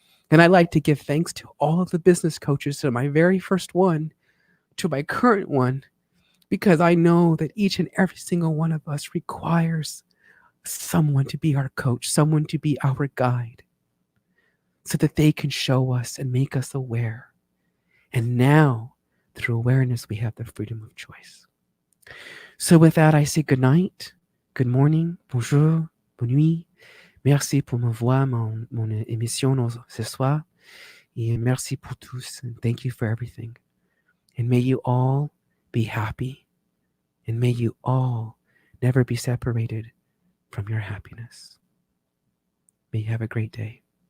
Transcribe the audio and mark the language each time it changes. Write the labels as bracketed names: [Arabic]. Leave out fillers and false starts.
[English] And I'd like to give thanks to all of the business coaches, to my very first one, to my current one, because I know that each and every single one of us requires someone to be our coach, someone to be our guide, so that they can show us and make us aware. And now, through awareness, we have the freedom of choice. So with that, I say good night, good morning, [French] bonjour, bonne nuit. Merci pour me voir, mon émission ce soir. Et merci pour tous. [English] And thank you for everything. And may you all be happy. And may you all never be separated from your happiness. May you have a great day.